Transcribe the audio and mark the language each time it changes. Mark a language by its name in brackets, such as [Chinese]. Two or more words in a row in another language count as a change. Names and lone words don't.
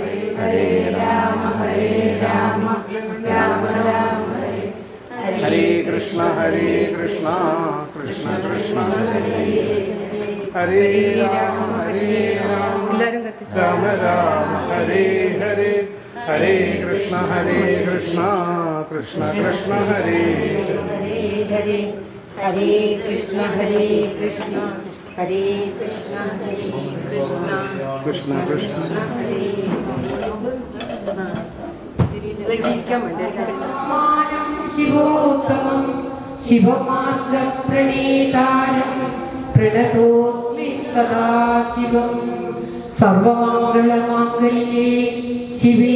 [Sanskrit] രാമ രാമ ഹരേ കൃഷ്ണ കൃഷ്ണ കൃഷ്ണ ഹരേ ഹരേ രാമ രാമ രാമ ഹരേ ഹരേ ഹരേ കൃഷ്ണ കൃഷ്ണ കൃഷ്ണ ഹരേ ഹരേ ഹരേ കൃഷ്ണ കൃഷ്ണ ഹരേ കൃഷ്ണ കൃഷ്ണ കൃഷ്ണ ശിവോത്തമം ശിവമാർഗപ്രണീതാരം പ്രണതോസ്മി സദാശിവം സർവമംഗളമാംഗല്യേ ശിവേ